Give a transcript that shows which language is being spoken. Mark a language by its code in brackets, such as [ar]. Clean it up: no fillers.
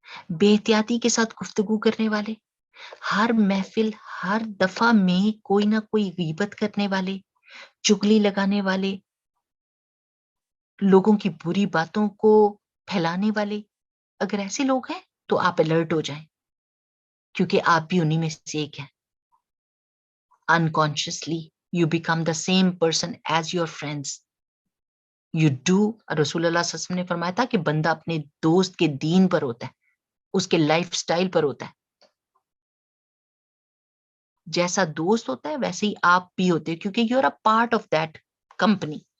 [ur] بے احتیاطی کے ساتھ گفتگو کرنے والے، ہر محفل ہر دفعہ میں کوئی نہ کوئی غیبت کرنے والے، چگلی لگانے والے، لوگوں کی بری باتوں کو پھیلانے والے، اگر ایسے لوگ ہیں تو آپ الرٹ ہو جائیں کیونکہ آپ بھی انہی میں سے ایک ہیں. [en] unconsciously you become the same person as your friends. You do. [ur] رسول اللہ صلی اللہ علیہ وسلم نے فرمایا تھا کہ بندہ اپنے دوست کے دین پر ہوتا ہے، اس کے لائف سٹائل پر ہوتا ہے. جیسا دوست ہوتا ہے ویسے ہی آپ بھی ہوتے ہیں کیونکہ [en] You are a part of that company.